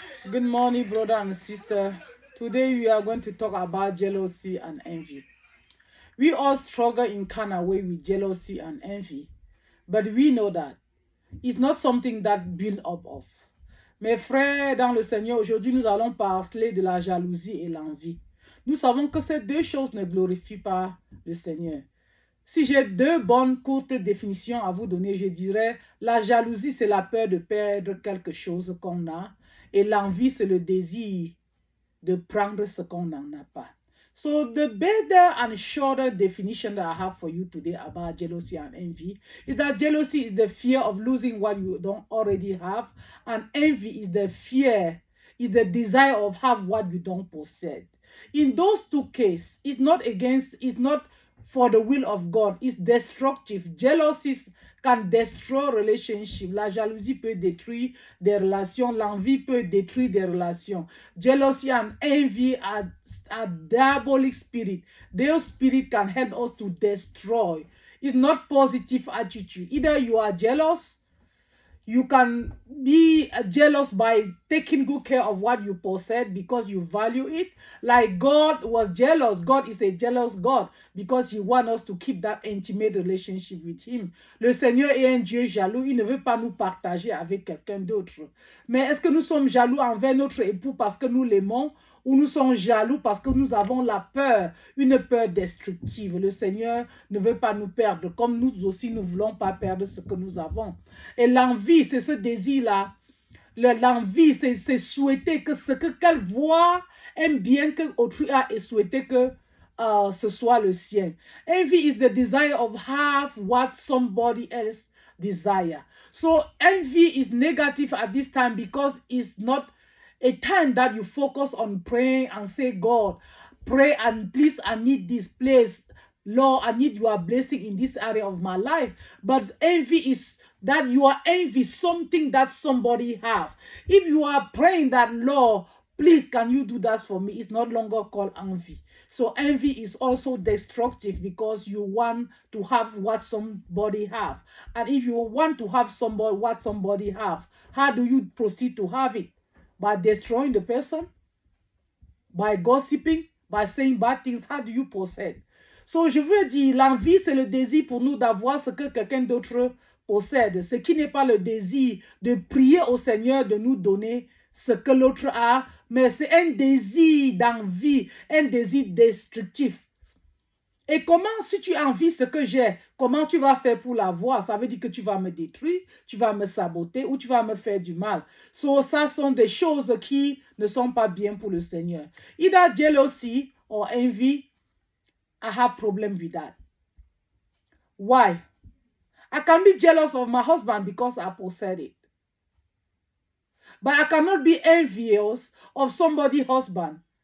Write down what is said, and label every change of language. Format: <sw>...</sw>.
<en>Good morning, brother and sister. Today we are going to talk about jealousy and envy. We all struggle in kind of way with jealousy and envy, but we know that it's not something that build up of.</en> <fr>Mes frères dans le Seigneur, aujourd'hui nous allons parler de la jalousie et l'envie. Nous savons que ces deux choses ne glorifient pas le Seigneur. Si j'ai deux bonnes courtes définitions à vous donner, je dirais la jalousie, c'est la peur de perdre quelque chose qu'on a et l'envie, c'est le désir de prendre ce qu'on n'en a pas.</fr> <en>So the better and shorter definition that I have for you today about jealousy and envy is that jealousy is the fear of losing what you don't already have, and envy is the fear, is the desire of have what you don't possess. In those two cases, it's not for the will of God, it's destructive. Jealousy can destroy relationship.</en> <fr>La jalousie peut détruire des relations. L'envie peut détruire des relations.</fr> <en>Jealousy and envy are diabolic spirit. Their spirit can help us to destroy. It's not positive attitude. Either you are jealous, you can be jealous by taking good care of what you possess because you value it. Like God was jealous. God is a jealous God because he wants us to keep that intimate relationship with him.</en> <fr>Le Seigneur est un Dieu jaloux. Il ne veut pas nous partager avec quelqu'un d'autre. Mais est-ce que nous sommes jaloux envers notre époux parce que nous l'aimons, ou nous sommes jaloux parce que nous avons la peur, une peur destructive? Le Seigneur ne veut pas nous perdre, comme nous aussi ne voulons pas perdre ce que nous avons. Et l'envie, c'est ce désir-là. L'envie, c'est souhaiter que ce que qu'elle voit, un bien que autrui a, et souhaiter que ce soit le sien.</fr> <en>Envy is the desire of have what somebody else desire. So envy is negative at this time because it's not a time that you focus on praying and say, God, pray and please, I need this place. Lord, I need your blessing in this area of my life. But envy is that you are envy something that somebody have. If you are praying that, Lord, please, can you do that for me? It's no longer called envy. So envy is also destructive because you want to have what somebody have. And if you want to have somebody what somebody have, how do you proceed to have it? By destroying the person? By gossiping? By saying bad things? How do you possess?</en> <fr>So, je veux dire, l'envie, c'est le désir pour nous d'avoir ce que quelqu'un d'autre possède. Ce qui n'est pas le désir de prier au Seigneur de nous donner ce que l'autre a, mais c'est un désir d'envie, un désir destructif. Et comment, si tu envies ce que j'ai, comment tu vas faire pour l'avoir? Ça veut dire que tu vas me détruire, tu vas me saboter ou tu vas me faire du mal. So, ça sont des choses qui ne sont pas bien pour le Seigneur.</fr> <en>Either jealousy or envy, I have problem with that. Why? I can be jealous of my husband because I possess it. But I cannot be envious of somebody's husband.</en>